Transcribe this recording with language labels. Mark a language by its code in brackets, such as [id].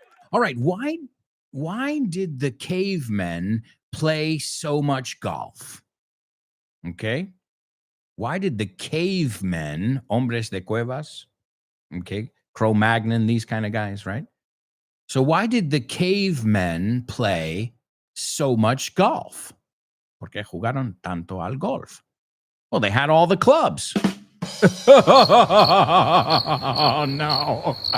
[en] All right, why did the cavemen play so much golf? Okay. Why did the cavemen, hombres de cuevas, okay, Cro-Magnon, these kind of guys, right? So why did the cavemen play so much golf? [es] ¿Por qué jugaron tanto al golf? [en] Well, they had all the clubs. Oh, no.